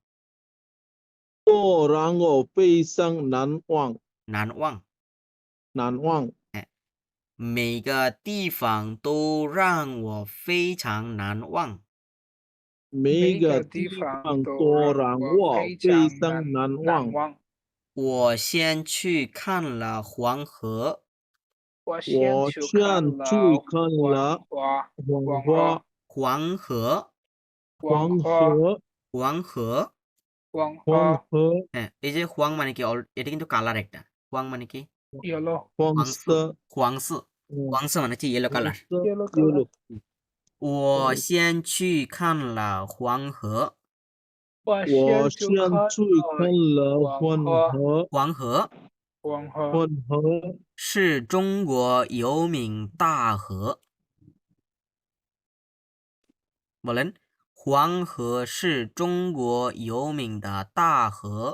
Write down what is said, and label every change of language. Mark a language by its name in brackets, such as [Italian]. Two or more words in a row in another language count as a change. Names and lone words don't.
[Chinese] 每个地方都让我非常难忘我先去看了黄河我先我去看先去了看了黄黄黄花，河，黄河黄黄河，河，黄河黄黄河河， [Bangla] হ্যাঁ এই যে হোয়াং মানে কি এটা কিন্তু কালার একটা হোয়াং মানে কি [English] yellow [Chinese] 黄黄色色，黄色嗯， [Bangla] 黄色 মানে হচ্ছে ইয়েলো [Chinese] 黄 [Bangla] কালার [Chinese] 色 [English] yellow color。，yellow， [Chinese] 我先去看了黄河我我先去先看去看了了黄河，黄河黄河，黄河是中国有名大河বলেন黄河是中国有名的大河